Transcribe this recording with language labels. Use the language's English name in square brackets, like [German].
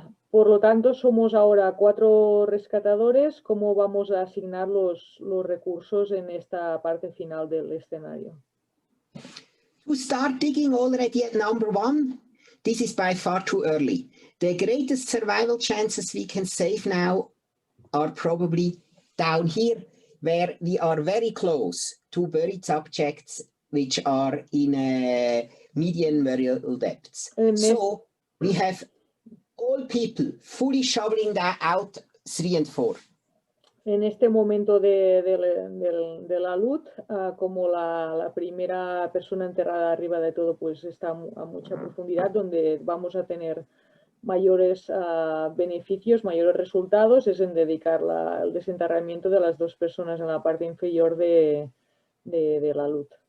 [Spanish] Por lo tanto, somos ahora 4 rescatadores. ¿Cómo vamos a asignar los recursos en esta parte final del escenario? [English] To start digging already at number 1, this is by far too early. The greatest survival chances we can save now are probably down here, where we are very close to buried subjects which are in median burial depths. So we have all people fully shoveling that out 3 and 4. [Spanish] En este momento de la luz, como la primera persona enterrada arriba de todo pues está a mucha profundidad, donde vamos a tener mayores beneficios, mayores resultados, es en dedicar el desenterramiento de las dos personas en la parte inferior de la luz.